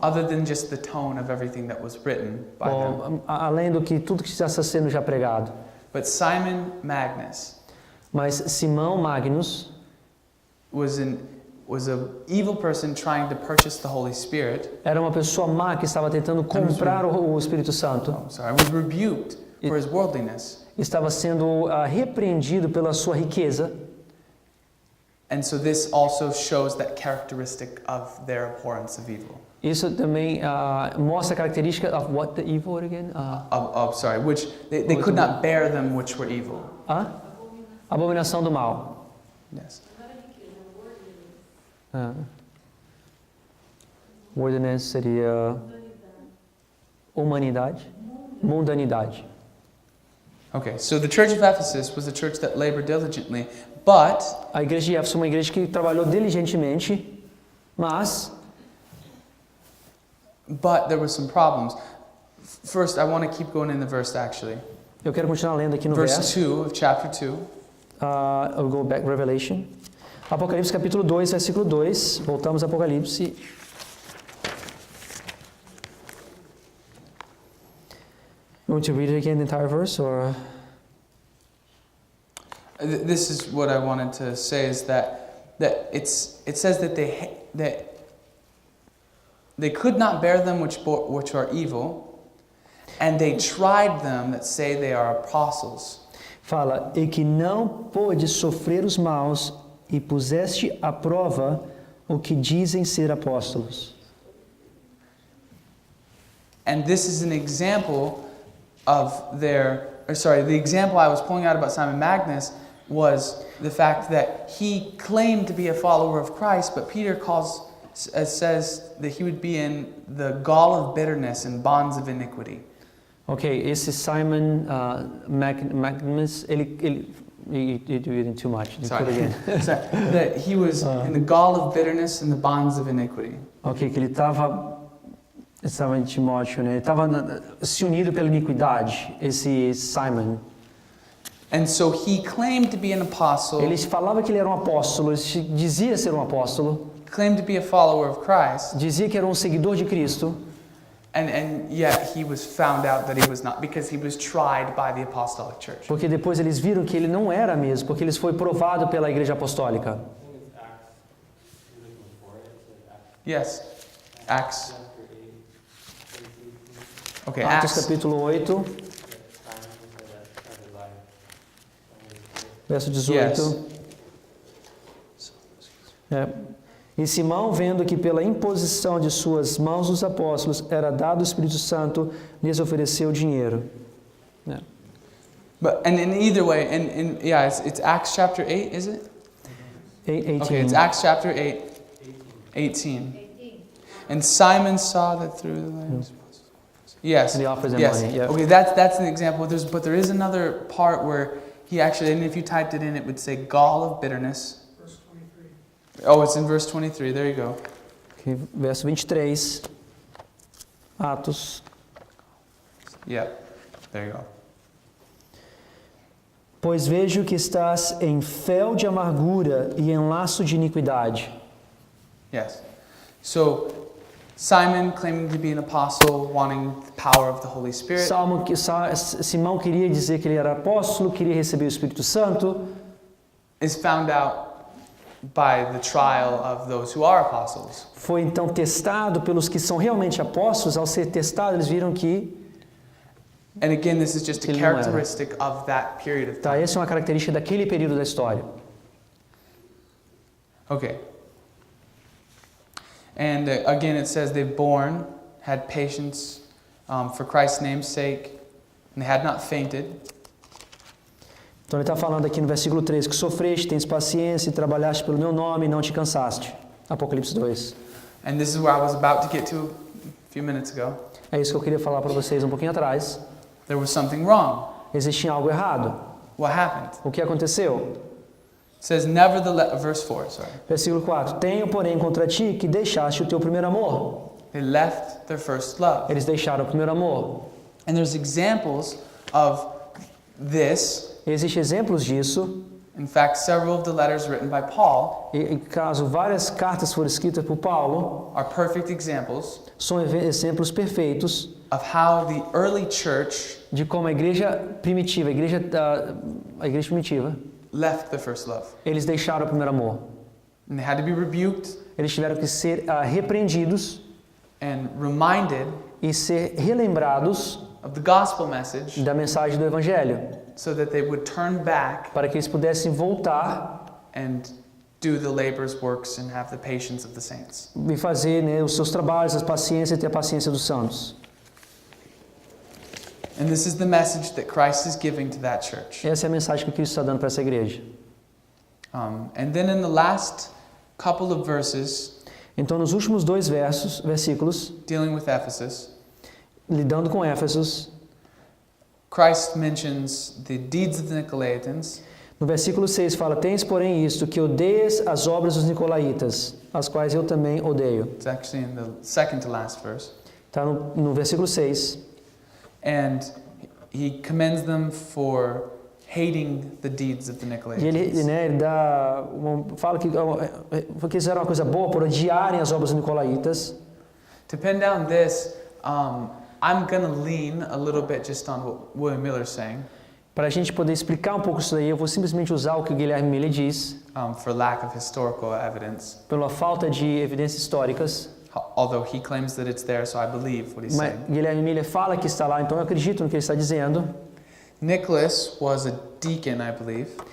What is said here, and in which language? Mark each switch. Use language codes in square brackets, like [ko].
[en] Other than just the tone of everything that was written by them. [pt] além do que tudo que está sendo já pregado. [en] But Simon Magnus [pt] Mas Simão Magnus [en] was an evil person trying to purchase the Holy Spirit. [pt] era uma pessoa má que estava tentando comprar o Espírito Santo. [en] Was rebuked for his worldliness. [pt] Estava sendo repreendido pela sua riqueza. [en] And so this also shows that characteristic of their abhorrence of evil. [pt] Isso também mostra a característica [en] of what the evil again? Which they could not bear them which were evil. [pt] Abominação do mal. [en] Yes. [pt] Worldliness seria humanidade, mundanidade. [en] Okay, so the church of Ephesus was a church that labored diligently, but [pt] A igreja de Éfeso é uma igreja que trabalhou diligentemente, mas [en] there were some problems. First, I want to keep going in the verse actually. [pt] eu quero continuar lendo aqui no [en] Verse [pt] verso. [en] 2 of chapter 2. I'll go back, Revelation. [pt] Apocalipse capítulo 2, versículo 2. Voltamos a Apocalipse. [en] You want to read it again, the entire verse, or? This is what I wanted to say is that it says that they could not bear them which are evil, And they tried them that say they are apostles. [pt] Fala, e que não pôde sofrer os maus e puseste à prova o que dizem ser apóstolos. [en] And this is an example of the example I was pulling out about Simon Magnus was the fact that he claimed to be a follower of Christ, but Peter says that he would be in the gall of bitterness and bonds of iniquity. [pt] Ok, esse Simon Magnus, ele [en] you do it too much. Sorry. That he was in the gall of bitterness and the bonds of iniquity. [pt] Ok, que ele estava em Timóteo, né? Ele estava se unido pela iniquidade, esse Simon. [en] And so he claimed to be an apostle. [pt] Ele falava que ele era um apóstolo, ele dizia ser um apóstolo, [en] Claimed to be a follower of Christ. [pt] dizia que era um seguidor de Cristo. [en] And yet he was found out that he was not, because he was tried by the apostolic church. [pt] Porque depois eles viram que ele não era mesmo, porque ele foi provado pela Igreja Apostólica. [en] Yes. Acts. Okay, [pt] Atos [en] Acts. [pt] capítulo 8, verso 18. [en] Yes. [pt] É. E Simão, vendo que pela imposição de suas mãos os apóstolos era dado o Espírito Santo, lhes ofereceu dinheiro. É. [en] But and in either way, and yeah, it's Acts chapter 8, is it? 18. Okay, it's Acts chapter 8, 18. And Simon saw that through the lands. Yes. And he offers them yes. money. Yeah. Okay, that's an example. But there is another part where he actually, and if you typed it in, it would say gall of bitterness. Verse 23. Oh, it's in verse 23. There you go. [pt] Okay, verso 23. Atos. [en] Yeah. There you go. [pt] Pois vejo que estás em fel de amargura e em laço de iniquidade. [en] Yes. So Simon claiming to be an apostle, wanting the power of the Holy Spirit. [pt] Simão queria dizer que ele era apóstolo, queria receber o Espírito Santo. [en] Is found out by the trial of those who are apostles. [pt] Foi então testado pelos que são realmente apóstolos. Ao ser testado, eles viram que [en] And again, this is just a [pt] Ele não era. [en] characteristic of that period of time. [pt] essa é uma característica daquele período da história. [en] Okay. And again, it says they've borne, had patience for Christ's name's sake, and they had not fainted. [pt] Então ele está falando aqui no versículo 3, que sofreste, tens paciência e trabalhaste pelo meu nome e não te cansaste. Apocalipse 2. [en] And this is where I was about to get to a few minutes ago. [pt] É isso que eu queria falar para vocês um pouquinho atrás. [en] There was something wrong. [pt] Existia algo errado. [en] What happened? [pt] O que aconteceu? [en] It says, nevertheless, verse 4, sorry. [pt] Versículo 4. Tenho, porém, contra ti que deixaste o teu primeiro amor. [en] They left their first love. [pt] Eles deixaram o primeiro amor. [en] And there's examples of this. [pt] Existem exemplos disso. [en] In fact, several of the letters written by Paul [pt] E caso várias cartas foram escritas por Paulo, [en] are perfect examples [pt] são exemplos perfeitos [en] of how the early church [pt] de como a igreja primitiva, a igreja primitiva, [en] left the first love. [pt] eles deixaram o primeiro amor. [en] And they had to be rebuked [pt] Eles tiveram que ser repreendidos [en] and reminded [pt] e ser relembrados [en] of the gospel message [pt] da mensagem do Evangelho, [en] so that they would turn back [pt] para que eles pudessem voltar [en] and do the labor's works and have the patience of the saints. [pt] e fazer, né, os seus trabalhos, as paciências e ter a paciência dos santos. [en] And this is the message that Christ is giving to that church. [pt] Essa é a mensagem que Cristo está dando para essa igreja. [en] And then in the last couple of verses, [pt] Então, nos últimos dois versículos, [en] dealing with Ephesus, [pt] lidando com Éfesos, [en] Christ mentions the deeds of the Nicolaitans, [pt] no versículo 6 fala: Tens, porém, isto, que odeias as obras dos nicolaítas, as quais eu também odeio. [en] it's actually in the second to last verse, [pt] Está no versículo 6. [en] and he commends them for hating the deeds of the [pt] E [en] Nicolaitans. [pt] ele fala que eles fizeram uma coisa boa por odiarem as obras dos nicolaítas. [en] To pin down this, I'm going to lean a little bit just on what William Miller is saying, [pt] Para a gente poder explicar um pouco isso daí, eu vou simplesmente usar o que o Guilherme Miller diz, [en] for lack of historical evidence. [pt] pela falta de evidências históricas. [en] although he claims that it's there, so I believe what he's [pt] Mas [en] saying. [pt] Guilherme Miller fala que está lá, então eu acredito no que ele está dizendo. [en] Nicholas was a deacon, I believe,